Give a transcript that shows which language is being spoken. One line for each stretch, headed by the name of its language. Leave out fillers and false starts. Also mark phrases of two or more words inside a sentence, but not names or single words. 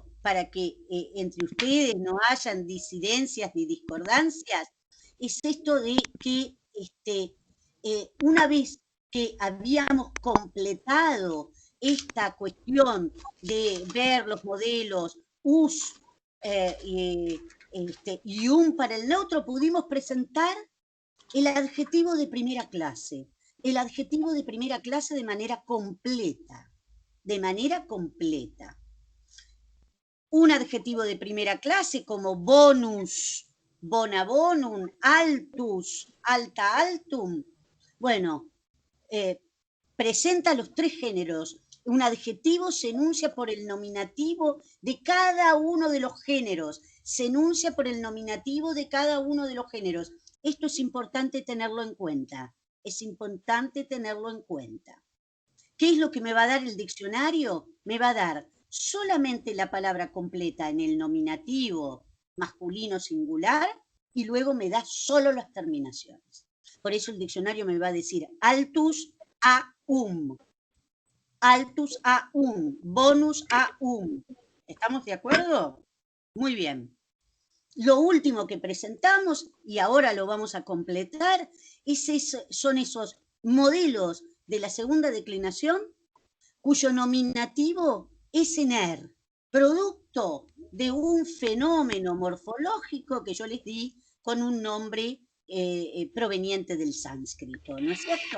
Spanish: para que entre ustedes no hayan disidencias ni discordancias, es esto de que una vez que habíamos completado esta cuestión de ver los modelos us y un para el neutro, pudimos presentar el adjetivo de primera clase. El adjetivo de primera clase de manera completa. De manera completa. Un adjetivo de primera clase como
Latin: bonus, bona bonum, altus, alta altum.
Spanish: Bueno, presenta los tres géneros. Un adjetivo se enuncia por el nominativo de cada uno de los géneros. Se enuncia por el nominativo de cada uno de los géneros. Esto es importante tenerlo en cuenta. Es importante tenerlo en cuenta. ¿Qué es lo que me va a dar el diccionario? Me va a dar solamente la palabra completa en el nominativo masculino singular y luego me da solo las terminaciones. Por eso el diccionario me va a decir
Latin: altus aum, altus aum, bonus aum.
Spanish: ¿Estamos de acuerdo? Muy bien. Lo último que presentamos, y ahora lo vamos a completar, son esos modelos de la segunda declinación cuyo nominativo es en er, producto de un fenómeno morfológico que yo les di con un nombre proveniente del sánscrito, ¿no es cierto?